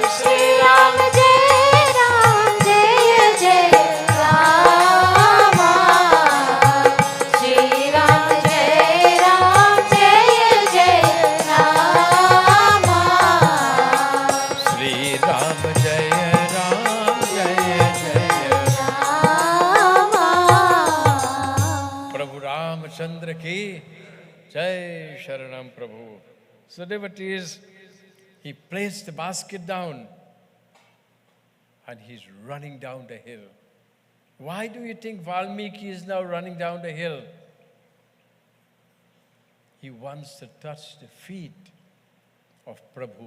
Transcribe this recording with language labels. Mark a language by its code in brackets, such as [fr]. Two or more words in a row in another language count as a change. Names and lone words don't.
[hi] श्री राम जय जय राम श्री राम जय जय राम श्री राम जय जय राम प्रभु रामचंद्र की जय शरणम प्रभु. [en] So devotees, he placed the basket down and he's running down the hill. Why do you think Valmiki is now running down the hill? He wants to touch the feet of Prabhu.